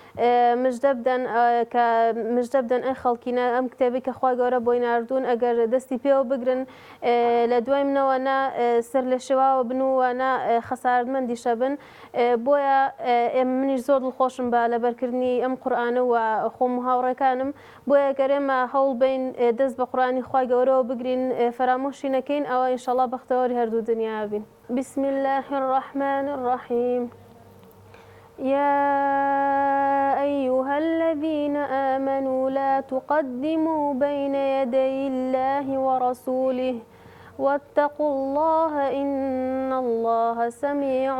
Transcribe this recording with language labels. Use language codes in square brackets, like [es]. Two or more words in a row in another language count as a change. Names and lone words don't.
[ckb] مژدە بدەن ئەی خەڵکینە ئەم کتێبی کە خوا گەورە بۆی ناردوون ئەگەر دەستی پێوە بگرن لە دوای منەوە نا سەر لە شێواوە بن و نا خەسارتمەندیشە بن بۆیە منیش زۆر دڵخۆشم بە لەبەرکردنی ئەم قورئانە و خۆم و هاوڕێکانم بۆیە گەر ئێمە هەوڵ بین دەست بە قورئانی خوا گەورەوە بگرین فرامۆشی نەکەین ئەوە ئینشەڵڵا بەختەوەری هەردوو دنیا بین. [ar] بسم الله الرحمن الرحيم يا أيها الذين آمنوا لا تقدموا بين يدي الله ورسوله واتقوا الله إن الله سميع